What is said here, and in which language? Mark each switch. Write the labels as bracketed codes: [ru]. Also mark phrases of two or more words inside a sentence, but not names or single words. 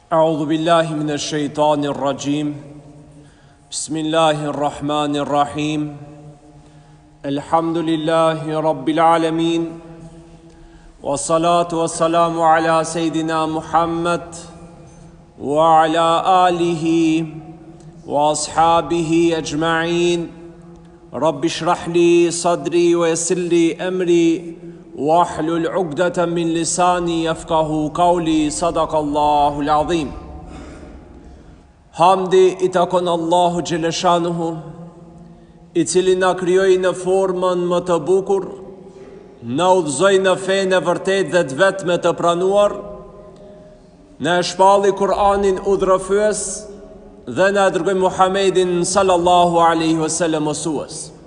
[ar] أعوذ بالله من الشيطان الرجيم بسم الله الرحمن الرحيم الحمد لله رب العالمين والصلاة والسلام على سيدنا محمد وعلى آله وأصحابه أجمعين رب اشرح لي صدري ويسر لي أمري واحلل عقدة من لساني يفقه قولي صدق الله العظيم. [sq] Hamdi I takon Allahu Gjeleshanuhu, I cili na krijoi në formën më të bukur, na udhëzoi në fenë e vërtet dhe të vetme të pranuar, na e shpalli Kur'anin udhërëfyes dhe na dërgoi Muhammedin [ar] صلى الله عليه وسلم [sq] mësues.